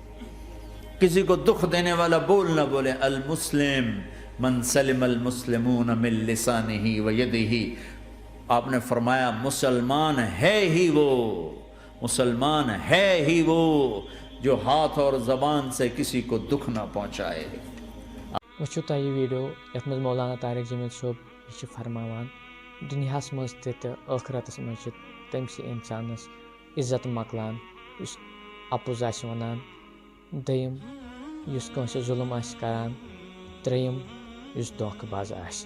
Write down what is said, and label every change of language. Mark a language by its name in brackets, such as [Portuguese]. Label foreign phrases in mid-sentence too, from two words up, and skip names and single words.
[Urdu] کسی کو دکھ دینے والا بول نہ بولے۔ [Arabic] المسلم من سلم المسلمون من لسانہ و یدہ، [Urdu] آپ نے فرمایا مسلمان ہے ہی وہ، مسلمان ہے ہی وہ جو ہاتھ اور زبان سے کسی کو دکھ نہ پہنچائے۔ [Kashmiri] وچھو تۄہہِ یہِ ویٖڈیو یَتھ منٛز مولانا طارق جمیل صٲب یہِ چھِ فرماوان دُنیاہَس منٛز تہِ تہٕ ٲخرَتَس منٛز چھِ تٔمسٕے اِنسانَس عزت مۄکلان یُس اَپُز آسہِ وَنان، دوٚیِم یُس کٲنٛسہِ ظُلم آسہِ کَران، ترٛیٚیِم یُس دھوکہٕ باز آسہِ۔